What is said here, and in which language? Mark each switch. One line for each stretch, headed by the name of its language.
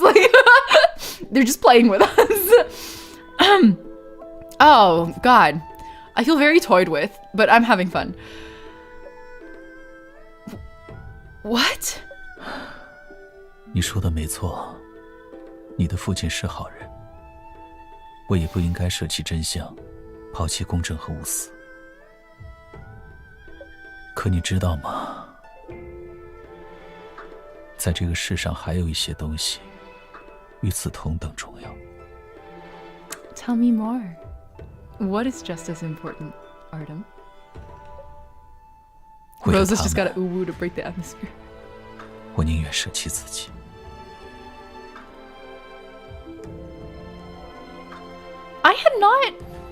English: Like they're just playing with us. Oh god. I feel very toyed with, but I'm having fun. What?
Chinese: 你说的没错，你的父亲是好人，我也不应该舍弃真相，抛弃公正和无私。可你知道吗？在这个世上还有一些东西，与此同等重要。
English: Tell me more. What is just as important, Artem? Rosa's just got a uwu to break the atmosphere.
Chinese: 我宁愿舍弃自己。
English: I had not...